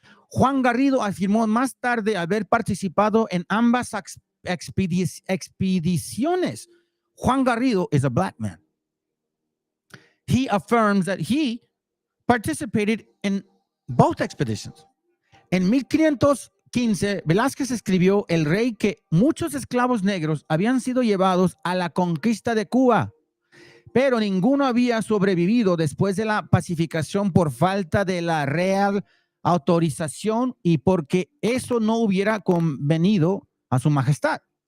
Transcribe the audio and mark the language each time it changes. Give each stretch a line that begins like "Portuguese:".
Spanish: Juan Garrido afirmó más tarde haber participado en ambas expediciones.
English: Juan Garrido is a black man. He affirms that he participated in both expeditions.
Spanish: En 1515, Velázquez escribió el rey que muchos esclavos negros habían sido llevados a la conquista de Cuba, pero ninguno había sobrevivido después de la pacificación por falta de la real autorización y porque eso no hubiera convenido a su majestad.